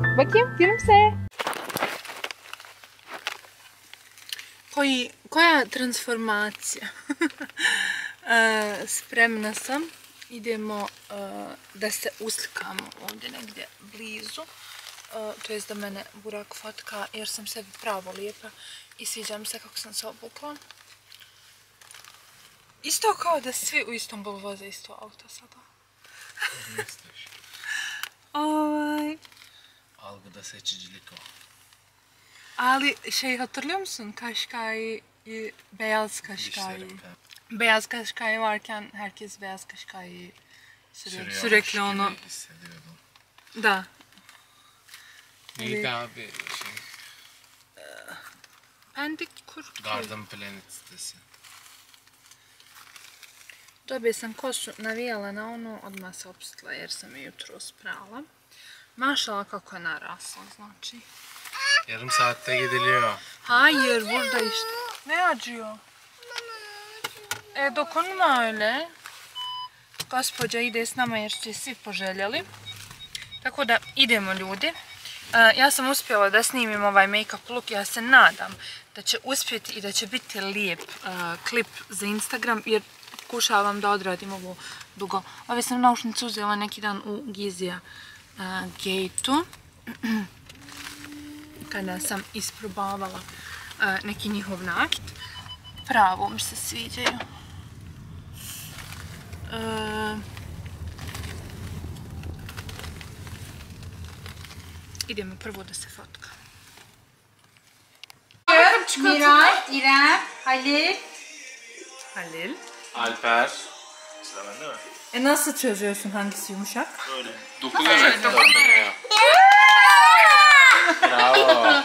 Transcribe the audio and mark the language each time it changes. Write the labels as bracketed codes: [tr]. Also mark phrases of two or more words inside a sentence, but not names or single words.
[tr] Bakayım, gülümse. [bs] Koja transformacija. Spremna sam idemo da se uslikamo ovdje negdje blizu. To jest da mene Burak fotka jer sam sebi pravo lijepa i sviđa mi se kako sam se obukla. Isto kao da svi u Istanbulu voze isto auto sada. [tr] Algıda seçicilik o. Ali hatırlıyor musun? Kaşkay, beyaz Kaşkay. Beyaz Kaşkay varken herkes beyaz Kaşkay'ı sürekli onu. Hissediyordum. [bs] Da. [tr] Neydi abi şey? Pendik kur. Garden Planet sitesi. [bs] Dobije sam kosu navijala na ono, odmah se opustila jer sam je jutro sprala. Mašala kako je narasla, znači. [tr] Yarım saatte gidiliyor. Hayır, burada işte. Ne acıyor? Dokunma öyle. [bs] Gospođa ide s nama jer će svi poželjeli. Tako da idemo ljudi. Ja sam uspjela da snimim ovaj [en] make-up look. [bs] Ja se nadam da će uspjeti i da će biti lijep klip za Instagram jer pokušavam da odradim ovo dugo. Ove sam naušnice uzela neki dan u Gizija Gate-u. Kada sam isprobavala neki njihov nakit. Pravo mi se sviđaju. Idemo prvo da se fotka. [tr] Miray, İrem, Halil. Halil. Alper. Sıra bende mi? Nasıl çözüyorsun hangisi yumuşak? Böyle. Dokunuyor. Dokunuyor. Bravo.